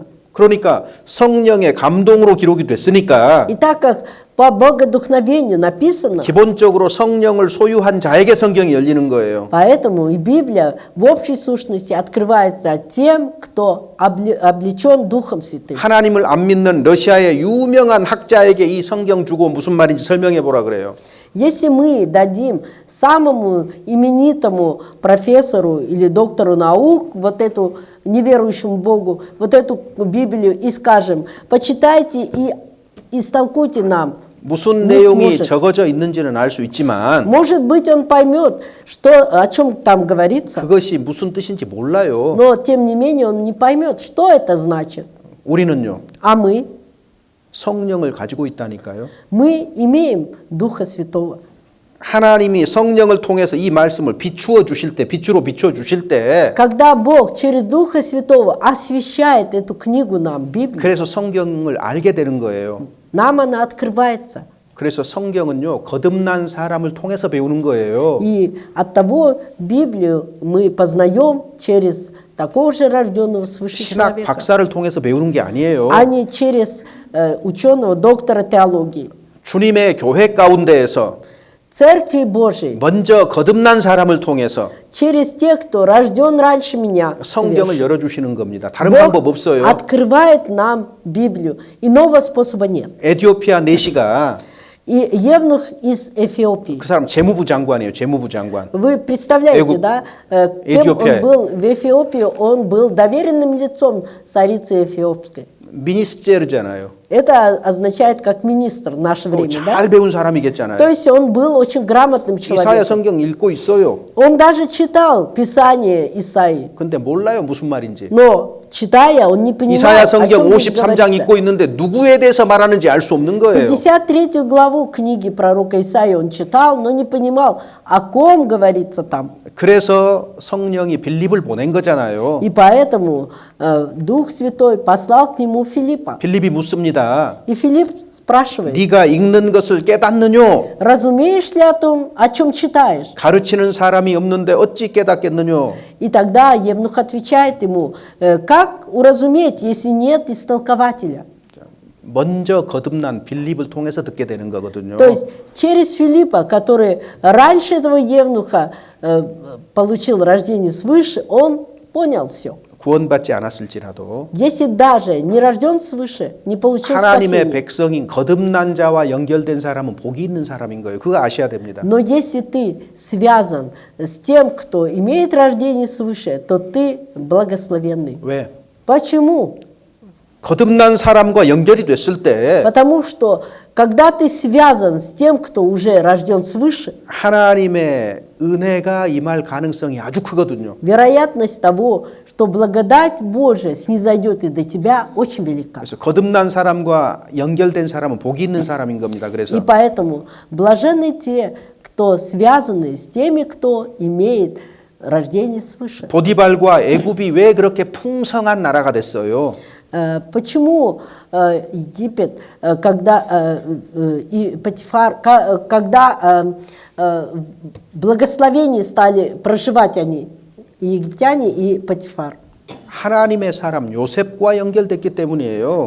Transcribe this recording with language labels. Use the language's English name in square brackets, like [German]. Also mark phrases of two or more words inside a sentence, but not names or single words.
[Korean] 그러니까 성령의 감동으로 기록이 됐으니까 [Russian] И так как по богодухновению написано, [Korean] 기본적으로 성령을 소유한 자에게 성경이 열리는 거예요. [Russian] поэтому и Библия в общей сущности открывается тем, кто облечен Духом Святым. [Korean] 하나님을 안 믿는 러시아의 유명한 학자에게 이 성경 주고 무슨 말인지 설명해 보라 그래요. [Russian] Если мы дадим самому именитому профессору или доктору наук вот эту неверующему Богу, вот эту Библию и скажем, почитайте и истолкуйте нам, [Korean] 무슨 [Russian] не [Korean] 내용이 [Russian] сможет. [Korean] 적어져 있는지는 알 수 있지만 [Russian] Может быть, он поймет, что, о чем там говорится, [Korean] 그것이 무슨 뜻인지 몰라요. [Russian] но тем не менее он не поймет, что это значит. [Korean] 우리는요. [Russian] А мы [Korean] 성령을 가지고 있다니까요. [Russian] имеем Духа Святого. [Korean] 하나님이 성령을 통해서 이 말씀을 비추어 주실 때, 빛으로 비추어 주실 때, [Russian] Когда Бог через Духа Святого освещает эту книгу нам, Библию, [Korean] 그래서 성경을 알게 되는 거예요. [Russian] нам она открывается. [Korean] 그래서 성경은요, 거듭난 사람을 통해서 배우는 거예요. [Russian] И от того Библию мы познаем через такого же рожденного свыше [Korean] 신학 [Russian] человека, [Korean] 박사를 통해서 배우는 게 아니에요. [Russian] а не через ученого, доктора теологии. [Korean] 주님의 교회 가운데에서 [Russian] Церкви Божией, [Korean] 먼저 거듭난 사람을 통해서 [Russian] через тех, кто рожден раньше меня, [Korean] 성경을 [Russian] свыше. [Korean] 열어주시는 겁니다. 다른 [Russian] Бог [Korean] 방법 없어요. [Russian] открывает нам Библию. Иного способа нет. [Korean] 에티오피아 내시가 [Russian] И евнух из Эфиопии. [Korean] 그 사람 재무부 장관이에요. 재무부 장관. [Russian] Вы представляете, Эгу- да, кем Эфиопия. он был в Эфиопии? Он был доверенным лицом царицы Эфиопской. [Korean] 미니스테르잖아요. [Russian] Это означает как министр в наше время, да? [Korean] 잘 배운 [Russian] То [Korean] 사람이겠잖아요. [Russian] есть он был очень грамотным [Korean] 이사야 [Russian] человеком. [Korean] 성경 읽고 있어요. [Russian] Он даже читал Писание Исаии. [Korean] 근데 몰라요 무슨 말인지. [Russian] Но читая, он не понимал, [Korean] 이사야 [Russian] о [Korean] 성경 [Russian] чем здесь [Korean] 53장 [Russian] говорится. [Korean] 읽고 있는데 누구에 대해서 말하는지 알 수 없는 거예요. [Russian] 53 главу книги пророка Исаии он читал, но не понимал, о ком говорится там. [Korean] 그래서 성령이 빌립을 보낸 거잖아요. [Russian] И поэтому Дух Святой послал к нему Филиппа. [Korean] 빌립이 묻습니다. [Russian] И Филипп спрашивает, [Korean] 네가 읽는 것을 깨닫느뇨? [Russian] разумеешь ли о чем читаешь? [Korean] 가르치는 사람이 없는데 어찌 깨닫겠느뇨? [Russian] И тогда Евнух отвечает ему, как уразуметь, если нет истолкователя? [Korean] 먼저 거듭난 빌립을 통해서 듣게 되는 거거든요. [Russian] То есть через Филиппа, который раньше этого Евнуха получил рождение свыше, он понял все. [Korean] 구원받지 않았을지라도 [Russian] Если даже не рожден свыше, не получил [Korean] 하나님의 [Russian] спасения, [Korean] 백성인 거듭난 자와 연결된 사람은 복이 있는 사람인 거예요. 그거 아셔야 됩니다. [Russian] но если ты связан с тем, кто имеет рождение свыше, то ты благословенный. [Korean] 왜? [Russian] Почему? [Korean] 거듭난 사람과 연결이 됐을 때 [Russian] Потому что когда ты связан с тем, кто уже рожден свыше, [Korean] 하나님의 은혜가 임할 가능성이 아주 크거든요. [Russian] вероятность того, что благодать Божия снизойдет и до тебя, очень велика. [Korean] 그래서 거듭난 사람과 연결된 사람은 복이 있는 사람인 겁니다. [Russian] И [Korean] 그래서 [Russian] поэтому блаженны те, кто связаны с теми, кто имеет рождение свыше. [Korean] 보디발과 애굽이 왜 그렇게 풍성한 나라가 됐어요? [Russian] Почему Египет, когда и Патифар, когда в благословении стали проживать они, и египтяне, и Патифар? [Korean] 하나님의 사람 요셉과 연결됐기 때문이에요.